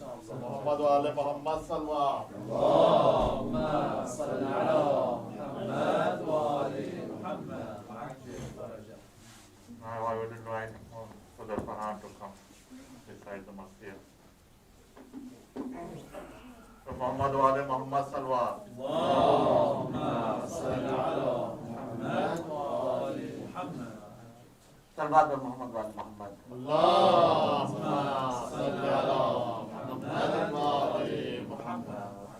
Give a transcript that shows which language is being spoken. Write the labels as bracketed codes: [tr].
[ar] محمد وآل محمد صلوا. اللهم صل على محمد وآل محمد. [en] I would invite for the Farhan to come beside the mosque. [ar] So Muhammad wa ali Muhammad salwa. اللهم صل على محمد وآل محمد. Salawat Muhammad wa ali Muhammad. اللهم صل على محمد وآل محمد.